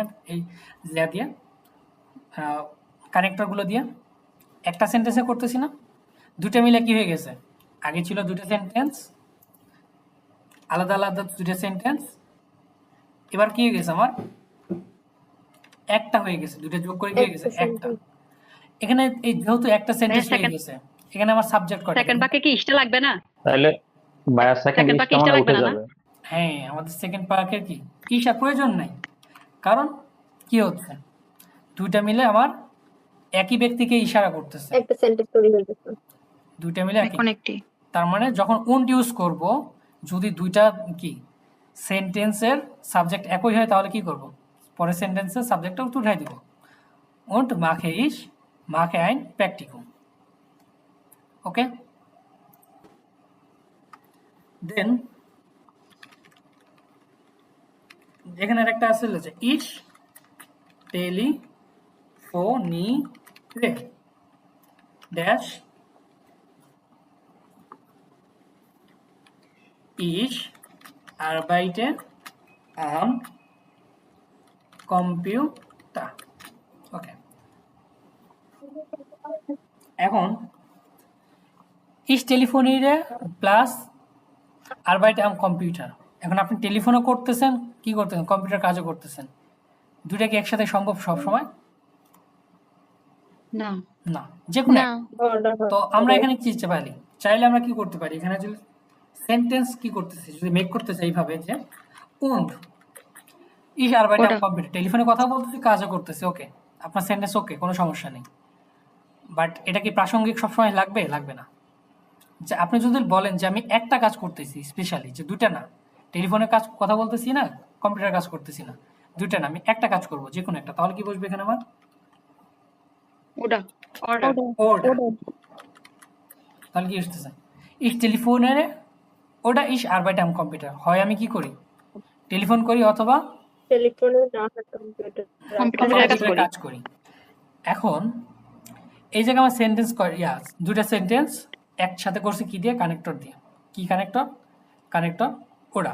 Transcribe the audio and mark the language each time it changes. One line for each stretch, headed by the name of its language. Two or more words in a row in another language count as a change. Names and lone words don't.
Bangla: এই যা দিয়ে কানেক্টরগুলো দিয়ে একটা সেন্টেন্সে করতেছি না, দুটো মিলে কি হয়ে গেছে, আগে ছিল দুটো সেন্টেন্স, আলাদা আলাদা দুটো সেন্টেন্স, এবার কি হয়ে গেছে আমার একটা হয়ে গেছে, দুটো যোগ করে কি হয়ে গেছে একটা। এখানে এই যেহেতু একটা সেন্টেন্স হয়ে second- গেছে, এখানে আমার সাবজেক্ট কয়টা? সেকেন্ড বাক্যে কি ইসটা লাগবে না? তাহলে ভাইয়া সেকেন্ড Second ইস part তো মানে ইসটা উঠে লাগবে না, যাবে। হ্যাঁ, আমাদের সেকেন্ড পার্কের কি ইশার প্রয়োজন নাই, কারণ কি হচ্ছে দুইটা মিলে আমার একই ব্যক্তিকে ইশারা করতেছে, একটা সেন্টেন্স তৈরি হয়ে গেছে। দুইটা মিলে একই। এখন একটি তার মানে যখন উন্ড ইউজ করব, যদি দুইটা কি সেন্টেন্সের সাবজেক্ট একই হয় তাহলে কি করব, পরের সেন্টেন্সের সাবজেক্টটা উঠাই দিব।
German: Und mache ich mache ein Praktikum.
English: Okay? Then
Bangla: এখানে একটা আছে যে
German: ich telefoniere dash ich arbeite am Computer. ওকে, এখন ich telefoniere প্লাস arbeite am Computer.
Bangla: এখন আপনি টেলিফোনও করতেছেন, কি করতেছেন, কম্পিউটার কাজও করতেছেন, দুইটা কি একসাথে সম্ভব সব সময়? না, না, যে কোনো না অর্ডার হয়। তো আমরা এখানে কি চাইতে পারি, চাইলে আমরা কি করতে পারি, এখানে যদি সেন্টেন্স কি করতেছি, যদি মেক করতে চাই এইভাবে যে
German: und ich arbeite am
Bangla: ওটা। কম্পিউটার, টেলিফোনে কথা বলতেছি কাজও করতেছি, ওকে, আপনার সেন্টেন্স ওকে, কোনো সমস্যা নেই। বাট এটা কি প্রাসঙ্গিক সবসময় লাগবে? লাগবে না। যে আপনি যদি বলেন যে আমি একটা কাজ করতেছি স্পেশালি, যে দুইটা না, টেলিফোনে কাজ কথা বলতেছি না, কম্পিউটার কাজ করতেছি না, দুইটা না, আমি একটা কাজ করব যে কোনো একটা, তাহলে কি বসবে এখানে আমার ওটা অর্ডার order। তাহলে কি আসতেছে,
German: ich telefoniere oder ich arbeite am Computer,
Bangla: হয় আমি কি করি, টেলিফোন করি অথবা টেলিফোনে না হয় কম্পিউটার। কম্পিউটারে কাজ কম্পিউটারে করি। কাজ করি। এখন এই জায়গায় আমার সেন্টেন্স দুইটা সেন্টেন্স একসাথে করছি কি দিয়ে, কানেক্টর দিয়ে। কি কানেক্টর? কানেক্টর ওরা।